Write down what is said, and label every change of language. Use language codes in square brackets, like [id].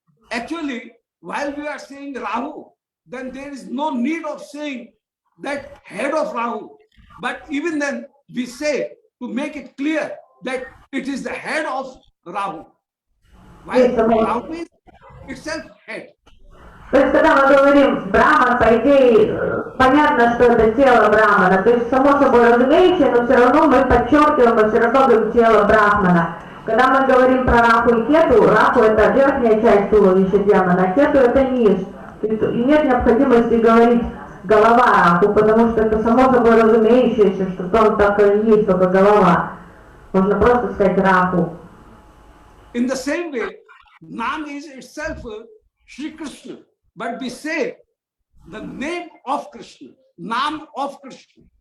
[en] Actually, while we are saying Rahu, then there is no need of saying that head of Rahu. But even then, we say to make it clear that it is the head of Rahu. While Rahu is itself head. [ru] То есть, когда мы говорим Брахман, по идее, понятно, что это тело Брахмана. То есть, само собой разумеется, но все равно мы подчеркиваем, мы все равно говорим тело Брахмана. Когда мы говорим про Раху и Кету, Раху это верхняя часть туловища демона, а Кету это низ. И нет необходимости говорить голова Раху, потому что это само собой разумеющееся, что он так и есть, только голова. Можно просто сказать Раху. [en] In the same way, Nam is itself Shri Krishna. But we say the name of Krishna, Nam of Krishna.